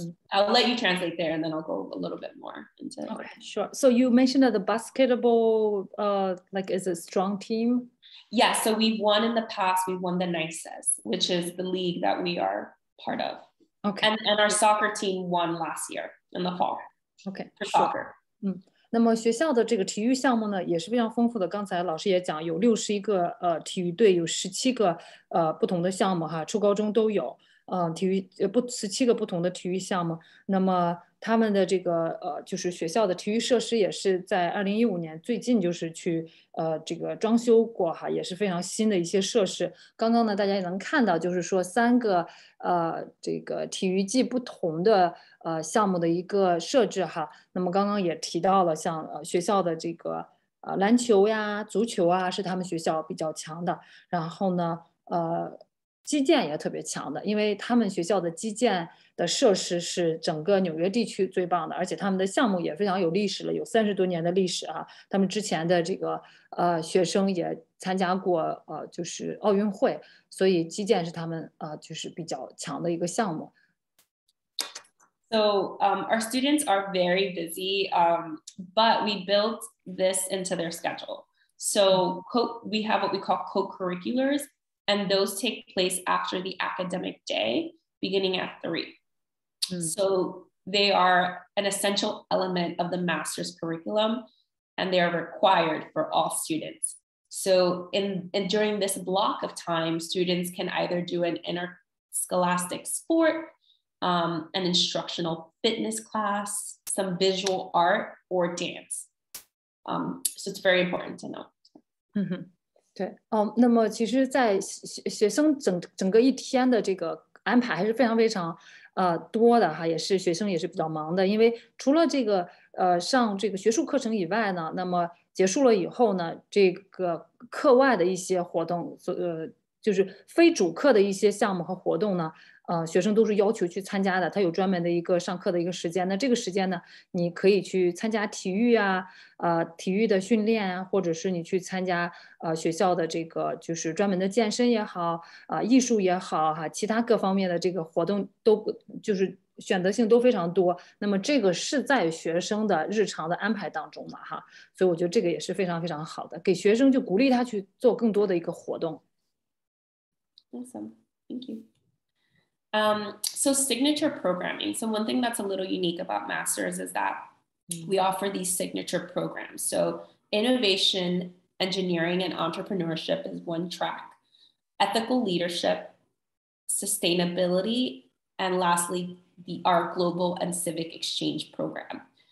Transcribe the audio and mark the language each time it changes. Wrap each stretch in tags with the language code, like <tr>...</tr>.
<en>I'll let you translate there and then I'll go a little bit more into it. Okay, sure. So you mentioned that the basketball like is a strong team? Yeah, so we've won in the past. We won the NICES, which is the league that we are part of. Okay. And our soccer team won last year in the fall. Okay. For soccer.</en> <zh>那么学校的这个体育项目呢，也是非常丰富的。刚才老师也讲，有61个体育队，有17个不同的项目哈，初高中都有。 17个不同的体育项目。那么他们的这个就是学校的体育设施也是在2015年最近就是去这个装修过哈，也是非常新的一些设施。刚刚呢，大家也能看到，就是说3个这个体育季不同的项目的一个设置哈。那么刚刚也提到了，像学校的这个篮球呀、足球啊，是他们学校比较强的。然后呢，基建也特别强的，因为他们学校的基建的设施是整个纽约地区最棒的，而且他们的项目也非常有历史了，有30多年的历史啊。他们之前的这个学生也参加过就是奥运会，所以基建是他们就是比较强的一个项目。</zh> <en>So our students are very busy, but we built this into their schedule. So we have what we call co-curriculars, and those take place after the academic day, beginning at 3. So they are an essential element of the master's curriculum, and they are required for all students. So during this block of time, students can either do an interscholastic sport, an instructional fitness class, some visual art, or dance. So it's very important to know. 对，那么其实在学生整个一天的这个安排还是非常非常多的哈，也是学生也是比较忙的，因为除了这个上这个学术课程以外呢，那么结束了以后呢，这个课外的一些活动，就是非主课的一些项目和活动呢，学生都是要求去参加的，他有专门的一个上课的一个时间。那这个时间呢，你可以去参加体育啊，体育的训练啊，或者是你去参加学校的这个就是专门的健身也好，艺术也好哈，其他各方面的这个活动都就是选择性都非常多。那么这个是在学生的日常的安排当中嘛哈，所以我觉得这个也是非常非常好的，给学生就鼓励他去做更多的一个活动。 Awesome, thank you. So signature programming. So one thing that's a little unique about Masters is that we offer these signature programs. So innovation, engineering, and entrepreneurship is one track. Ethical leadership, sustainability, and lastly, our global and civic exchange program.</en>